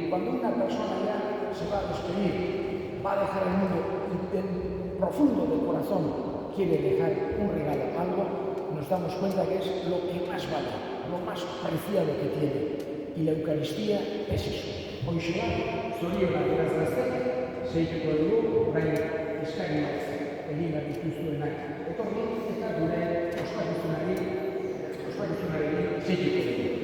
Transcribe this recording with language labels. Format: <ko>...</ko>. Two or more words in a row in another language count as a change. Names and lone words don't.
<es>Cuando una persona ya se va a despedir, va a dejar el mundo y del profundo del corazón quiere dejar un regalo, algo, nos damos cuenta que es lo que más vale, lo más preciado que tiene. Y la Eucaristía es eso. Hoy será,</es> <eu>zorionak beraz gaztek, seituko dugu, orain eskariak egin behar dituztuenak etorri, eta gure ospakizunari seituko dugu.</eu>